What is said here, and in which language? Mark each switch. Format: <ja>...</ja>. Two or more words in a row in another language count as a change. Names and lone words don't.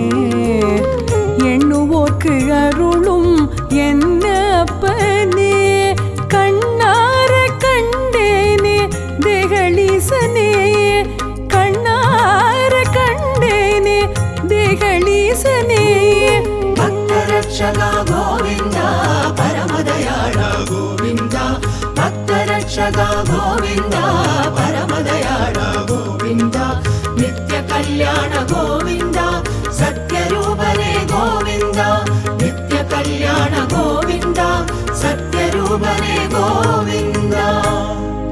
<ta>எண்ணுவோர்க்கு அருளும் என்ன அப்பனே, கண்ணார கண்டேனே தேகளீசனே. கண்ணார கண்டேனே தேகளீசனே.</ta> <kn>ಭಕ್ತರಕ್ಷಕ ಗೋವಿಂದ ಪರಮದಯಾಳ ಗೋವಿಂದ, ಭಕ್ತರಕ್ಷಕ ಗೋವಿಂದ ಪರಮದಯಾಳ ಗೋವಿಂದ, ನಿತ್ಯ ಕಲ್ಯಾಣ ಗೋವಿಂದ, ಸತ್ಯರೂಪನೇ ಗೋವಿಂದ, ನಿತ್ಯ ಕಲ್ಯಾಣ ಗೋವಿಂದ, ಸತ್ಯರೂಪನೇ ಗೋವಿಂದ.</kn>